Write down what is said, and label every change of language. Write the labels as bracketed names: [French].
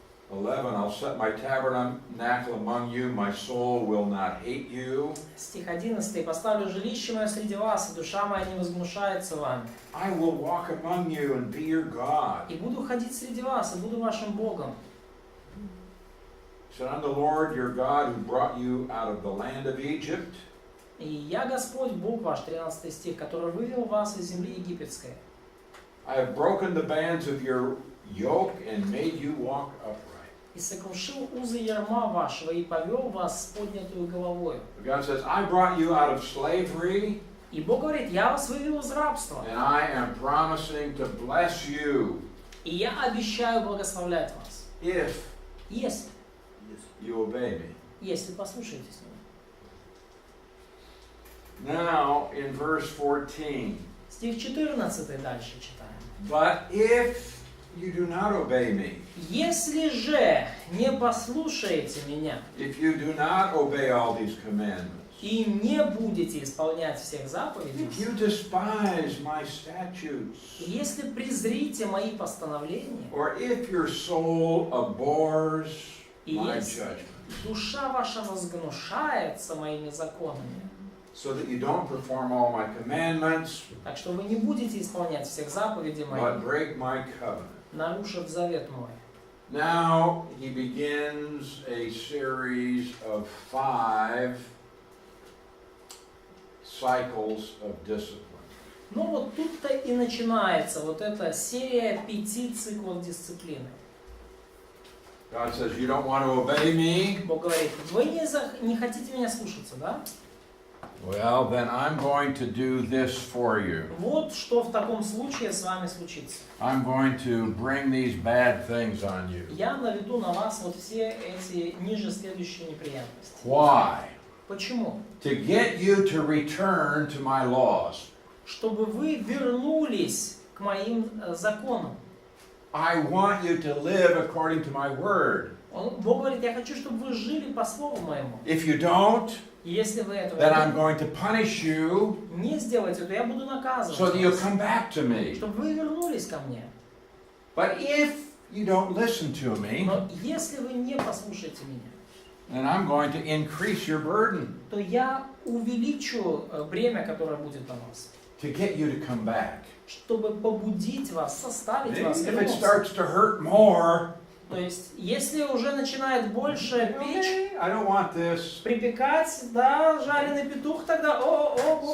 [English] 11, I'll set my tabernacle among you, my soul will not hate you. [Russian] Стих 11. «Поставлю жилище мое среди вас, и душа моя не возгнушается вами. [English] I will walk among you and be your God. [Russian] И буду ходить среди вас, и буду вашим Богом». [English] He said, I'm the Lord your God who brought you out of the land of Egypt. [Russian] «И я Господь, Бог ваш», 13 стих, «который вывел вас из земли египетской». [English] I have broken the bands of your yoke and made you walk upright. [Russian] «И сокрушил узы ярма вашего, и повел вас с поднятую головою». [English] God says, I brought you out of slavery. [Russian] И Бог говорит: «Я вас вывел из рабства, [English] And I am promising to bless you [Russian] и я обещаю благословлять вас, [English] if [Russian] если [English] you obey me. [Russian] послушаетесь меня». [English] Now, in verse 14, [Russian] Стих 14 дальше читаем. [English] but if you do not obey me, [Russian] «Если же не послушаете меня [English] if you do not obey all these commandments, [Russian] и не будете исполнять всех заповедей, [English] if you despise my statutes, [Russian] если презрите мои постановления, [English] or if your soul abhors [Russian] и [English] my [Russian] если [English] judgment, [Russian] душа ваша возгнушается моими законами, [English] so that you don't perform all my commandments, [Russian] так что вы не будете исполнять всех заповедей [English] but [Russian] моих, [English] break my covenant." [Russian] нарушив завет мой». [English] Now he begins a series of 5 cycles of discipline. [Russian] Ну вот тут-то и начинается вот эта серия 5 циклов дисциплины. [English] God says, you don't want to obey me? [Russian] Бог говорит: вы не хотите меня слушаться, да? [English] Well, then I'm going to do this for you. [Russian] Вот что в таком случае с вами случится. [English] I'm going to bring these bad things on you. [Russian] Я наведу на вас вот все эти ниже следующие неприятности. [English] Why? [Russian] Почему? [English] To get you to return to my laws. [Russian] Чтобы вы вернулись к моим законам. [English] I want you to live according to my word. [Russian] Бог говорит: я хочу, чтобы вы жили по слову моему. [English] If you don't, [Russian] Если вы этого [English] then I'm going to punish you [Russian] не сделаете, то я буду [English] so [Russian] наказывать [English] that you'll [Russian] вас, [English] come back to me. [Russian] чтобы вы вернулись ко мне. [English] But if you don't listen to me, [Russian] Но если вы не послушаете меня, [English] then I'm going to increase your burden [Russian] то я увеличу бремя, которое будет на вас, [English] to get you to come back. [Russian] чтобы побудить вас, составить вас [English] If it [Russian] вернуться. [English] starts to hurt more, [Russian] То есть, если уже начинает больше печь, [English] okay, I don't want this. [Russian] припекать, да, жареный петух, тогда, Бог,